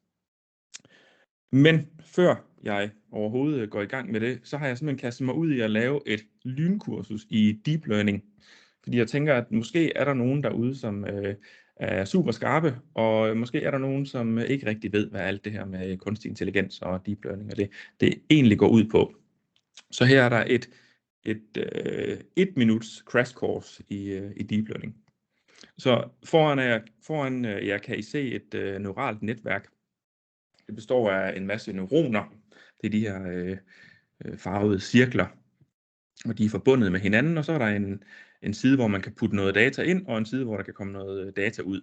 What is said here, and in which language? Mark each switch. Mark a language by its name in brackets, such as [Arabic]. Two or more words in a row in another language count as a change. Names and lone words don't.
[Danish] Men før jeg overhovedet går i gang med det, så har jeg simpelthen kastet mig ud i at lave et lynkursus i [English] deep learning. [Danish] Fordi jeg tænker, at måske er der nogen derude, som er super skarpe, og måske er der nogen, som ikke rigtig ved, hvad alt det her med kunstig intelligens og [English] deep learning [Danish] og det egentlig går ud på. Så her er der et minuts [English] crash course [Danish] i [English] deep learning. [Danish] Så foran jer kan I se et neuralt netværk. Det består af en masse neuroner. Det er de her farvede cirkler, og de er forbundet med hinanden, og så er der en side, hvor man kan putte noget data ind, og en side, hvor der kan komme noget data ud.